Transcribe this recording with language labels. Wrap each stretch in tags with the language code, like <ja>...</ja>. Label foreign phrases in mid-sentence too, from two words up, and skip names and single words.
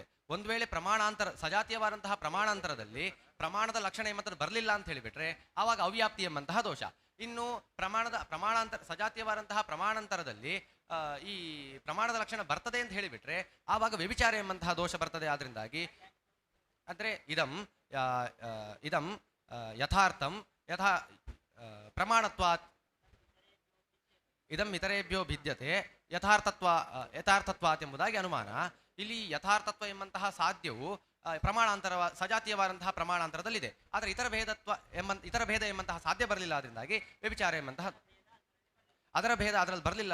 <kn>ಒಂದು ವೇಳೆ ಪ್ರಮಾಣಾಂತರ ಸಜಾತೀಯವಾದಂತಹ ಪ್ರಮಾಣಾಂತರದಲ್ಲಿ ಪ್ರಮಾಣದ ಲಕ್ಷಣ ಎಂಬಂಥದ್ದು ಬರಲಿಲ್ಲ ಅಂತ ಹೇಳಿಬಿಟ್ರೆ ಆವಾಗ ಅವ್ಯಾಪ್ತಿ ಎಂಬಂತಹ ದೋಷ. ಇನ್ನು ಪ್ರಮಾಣಾಂತರ ಸಜಾತೀಯವಾದಂತಹ ಪ್ರಮಾಣಾಂತರದಲ್ಲಿ ಈ ಪ್ರಮಾಣದ ಲಕ್ಷಣ ಬರ್ತದೆ ಅಂತ ಹೇಳಿಬಿಟ್ರೆ ಆವಾಗ ವ್ಯಭಿಚಾರ ಎಂಬಂತಹ ದೋಷ ಬರ್ತದೆ. ಆದ್ರಿಂದಾಗಿ ಅಂದ್ರೆ</kn> <sa>ಇದಂ ಯಥಾರ್ಥಂ ಯಥಾ ಪ್ರಮಾಣತ್ವಾತ್ ಇದಂ ಇತರೇಭ್ಯೋ ಭಿದ್ಯತೆ ಯಥಾರ್ಥತ್ವಾತ್</sa> <kn>ಎಂಬುದಾಗಿ ಅನುಮಾನ. ಇಲ್ಲಿ ಯಥಾರ್ಥತ್ವ ಎಂಬಂತಹ ಸಾಧ್ಯವು ಸಜಾತೀಯವಾದಂತಹ ಪ್ರಮಾಣಾಂತರದಲ್ಲಿದೆ. ಆದರೆ ಇತರ ಭೇದ ಎಂಬಂತಹ ಸಾಧ್ಯ ಬರಲಿಲ್ಲ. ಆದ್ರಿಂದಾಗಿ ವ್ಯಭಿಚಾರ ಎಂಬಂತಹ ಅದರ ಭೇದ ಅದರಲ್ಲಿ ಬರಲಿಲ್ಲ.</kn>